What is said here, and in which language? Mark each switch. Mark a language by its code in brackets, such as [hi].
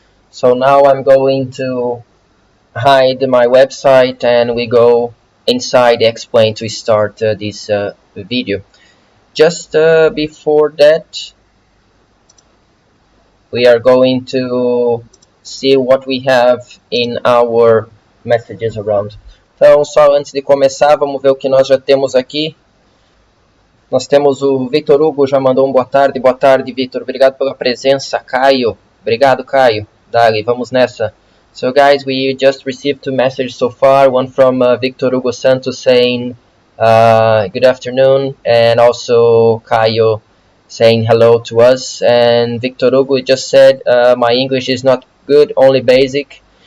[en] So now I'm going to hide my website and we go inside Explain to start this video. Just before that, we are going to see what we have in our messages around. [pt] Então, só antes de começar, vamos ver o que nós já temos aqui. Nós temos o Victor Hugo, já mandou um boa tarde. Boa tarde, Victor. Obrigado pela presença. Caio. Obrigado, Caio. Dali, vamos nessa. [en] So, guys, we just received 2 messages so far. One from Victor Hugo Santos saying good afternoon. And also Caio saying hello to us. And Victor Hugo just said, my English is not good, only basic.